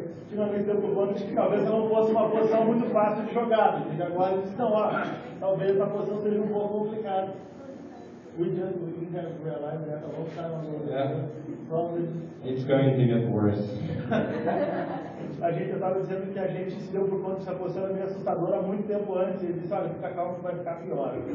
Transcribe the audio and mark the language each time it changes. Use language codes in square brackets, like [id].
[pt] Finalmente deu por conta de que talvez não fosse uma posição muito fácil de jogar. E agora ele disse, não, talvez a posição seja um pouco complicada. [en] We didn't realize that a long time ago. Yeah. Probably. It's going to get worse. [pt] A gente estava dizendo que a gente se deu por conta dessa posição era meio assustadora há muito tempo antes. E ele disse, olha, fica calmo que vai ficar pior.